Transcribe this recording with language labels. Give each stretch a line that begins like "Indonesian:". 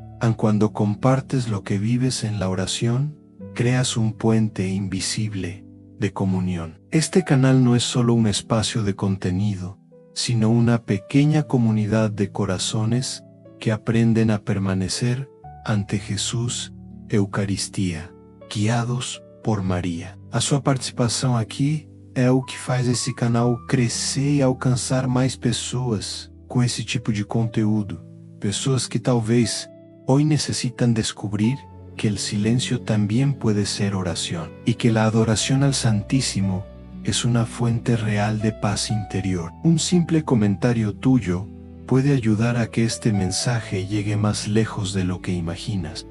Spanish: Aun cuando compartes lo que vives en la oración, creas un puente invisible de comunión. Este canal no es solo un espacio de contenido, sino una pequeña comunidad de corazones que aprenden a permanecer ante Jesús, Eucaristía, guiados por Maria.
Portuguese: A sua participação aqui é o que faz esse canal crescer e alcançar mais pessoas com esse tipo de conteúdo. Pessoas que talvez
Spanish: hoy necesitan descubrir que el silencio también puede ser oración y que la adoración al Santísimo es una fuente real de paz interior. Un simple comentario tuyo puede ayudar a que este mensaje llegue más lejos de lo que imaginas.